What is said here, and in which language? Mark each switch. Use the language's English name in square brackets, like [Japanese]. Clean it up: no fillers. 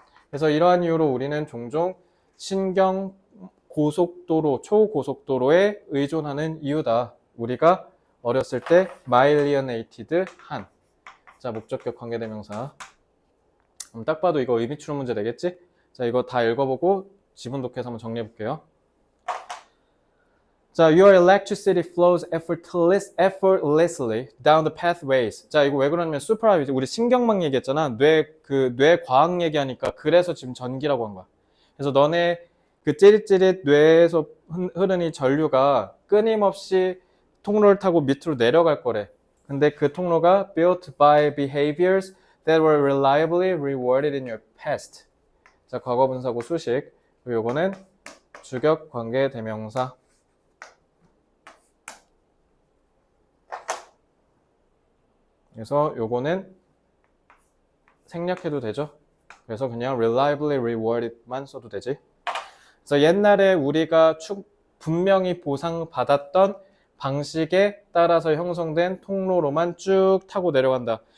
[Korean] 그래서 이러한 이유로 우리는 종종 신경 고속도로, 초고속도로에 의존하는 이유다. 우리가 어렸을 때 myelinated 한. 자, 목적격 관계대명사. 딱 봐도 이거 의미 추론 문제 되겠지? 자, 이거 다 읽어보고 지문 독해서 한번 정리해 볼게요. [English] 자, your electricity flows effortlessly down the pathways. [Korean] 자, 이거 왜 그러냐면 수프라, 우리 신경막 얘기했잖아. 뇌 과학 얘기하니까 그래서 지금 전기라고 한 거야. 그래서 너네 그 찌릿찌릿 뇌에서 흐르는 이 전류가 끊임없이 통로를 타고 밑으로 내려갈 거래. 근데 그 통로가 [English] built by behaviors that were reliably rewarded in your past. [Korean] 자, 과거분사고 수식. 그리고 요거는 주격 관계 대명사. 그래서 요거는 생략해도 되죠. 그래서 그냥 [English] reliably rewarded [Korean] 만 써도 되지. 그래서 옛날에 우리가 분명히 보상받았던 방식에 따라서 형성된 통로로만 쭉 타고 내려간다.